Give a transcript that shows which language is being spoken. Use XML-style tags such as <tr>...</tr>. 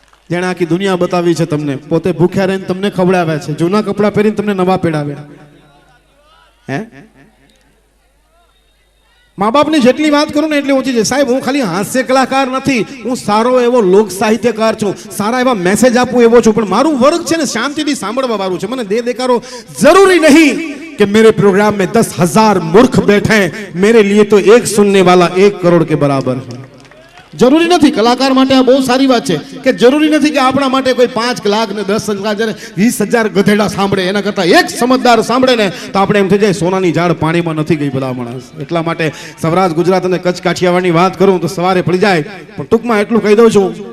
<gu>જેણે આખી દુનિયા બતાવી છે તમને, પોતે ભૂખ્યા રહીને તમને ખવડાવ્યા છે, જૂના કપડાં પહેરીને તમને નવા પહેરાવ્યા. હે મા બાપની જેટલી વાત કરું ને એટલી ઓછી છે સાહેબ. હું ખાલી હાસ્ય કલાકાર નથી, હું સારો એવો લોક સાહિત્યકાર છું, સારા એવા મેસેજ આપું એવો છું, પણ મારું વર્ગ છે ને શાંતિથી સાંભળવા વાળું છે. મને દે દેકારો જરૂરી નહીં</gu> <hi>कि मेरे प्रोग्राम में 10,000 मूर्ख बैठे हैं, मेरे लिए तो एक सुनने वाला 1 करोड़ के बराबर है.</hi> <gu>જરૂરી નથી. કલાકાર માટે આ બહુ સારી વાત છે કે જરૂરી નથી કે આપણા માટે કોઈ 5 લાખ ને 10,000 20,000 ગધેડા સાંભળે, એના કરતા એક સમજદાર સાંભળે ને તો આપણે એમ થઈ જાય સોનાની ઝાડ પાણીમાં નથી ગઈ ભલા માણસ. એટલા માટે સૌરાષ્ટ્ર, ગુજરાત અને કચ્છ કાઠિયાવાડની વાત કરું તો સવારે પડી જાય, પણ ટૂંકમાં એટલું કહી દઉં છું.</gu>